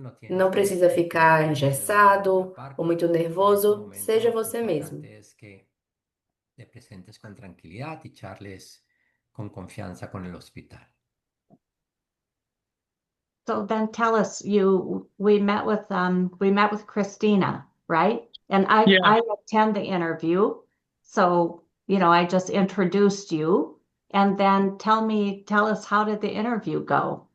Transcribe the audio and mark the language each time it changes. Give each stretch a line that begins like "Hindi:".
Portuguese: Não precisa ficar engessado ou muito nervoso, seja você mesmo.
Spanish: Te presentes con tranquilidad y charles con confianza con el hospital.
English: So then tell us, we met with Christina, right? And Yeah. I attend the interview, so I just introduced you, and then tell us, how did the interview go?